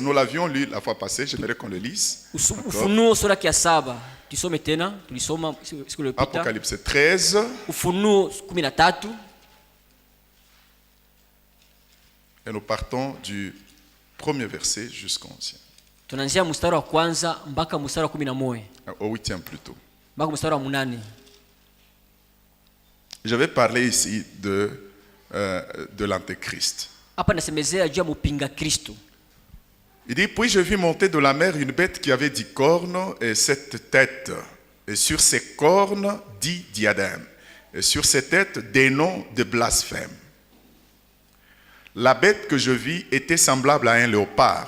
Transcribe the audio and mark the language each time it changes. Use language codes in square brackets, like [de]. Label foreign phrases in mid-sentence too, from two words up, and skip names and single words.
[fr] Nous l'avions lu la fois passée. J'aimerais qu'on le lise. Apocalypse 13. Et nous partons du premier verset jusqu'au 11e. [sw] Tunaanzia mstari wa kwanza mpaka mstari wa 11. [fr] Au 8e plutôt. [sw] Mpaka mstari wa 8. [fr] Je vais parler ici de l'Antéchrist. [sw] Hapa nasemezea juu ya mpinga Kristo. [fr] Il dit, puis je vis monter de la mer une bête qui avait 10 cornes et 7 têtes. Et sur ces cornes, 10 diadèmes. Et sur ces têtes, des noms de blasphème. La bête que je vis était semblable à un léopard.